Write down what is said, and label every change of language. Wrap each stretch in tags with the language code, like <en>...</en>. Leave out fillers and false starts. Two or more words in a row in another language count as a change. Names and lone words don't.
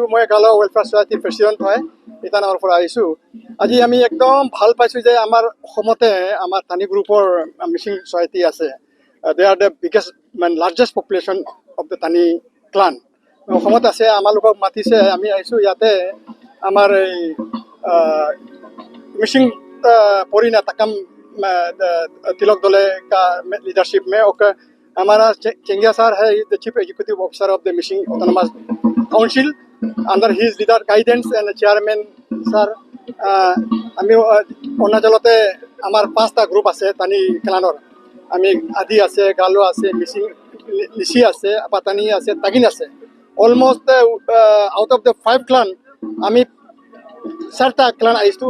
<as>মই গালো ৱেলফেয়াৰ ছ'চাইটিৰ প্ৰেচিডেণ্ট হয়, ইটানগৰৰ পৰা আহিছোঁ। আজি আমি একদম ভাল পাইছোঁ যে আমাৰ অসমতে আমাৰ টানি গ্ৰুপৰ মিচিং ছ'চাইটি আছে।</as> <en>they are the biggest largest population of the Tani clan</en> <as>অসমত আছে। আমালোকক মাতিছে, আমি আহিছোঁ। ইয়াতে আমাৰ এই</as> <en>मिसिंग पोरीना तकम तिलक दले</en> <hi>का लीडरशिप में और हमारा चेंगिया सर है,</hi> <en>the chief executive officer of the Mising Autonomous Council, under his leader guidance and chairman sir.</en> <as>আমি অৰুণাচলতে আমাৰ 5টা গ্ৰুপ আছে টানি ক্লানৰ। আমি আদি আছে, গালো আছে, মিচিং নিচি আছে, পাতানি আছে, তাগিন আছে।</as> <en>almost out of the 5 clan</en> <as>আমি 4টা ক্লান আহিছোঁ।</as>